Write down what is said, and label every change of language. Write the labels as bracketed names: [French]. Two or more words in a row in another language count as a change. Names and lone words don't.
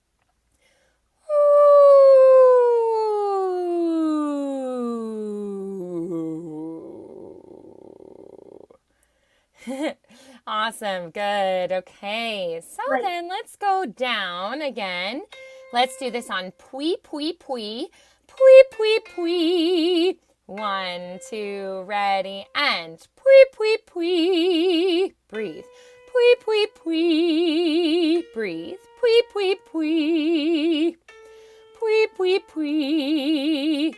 [English] Awesome. Good. Okay. So Right. then let's go down again. Let's do this on pui, pui, pui. Pui, pui, pui. 1, 2, ready, and pui, pui, pui. Breathe. Pui, pui, pui. Breathe. Pui, pui, pui. Pui, pui, pui.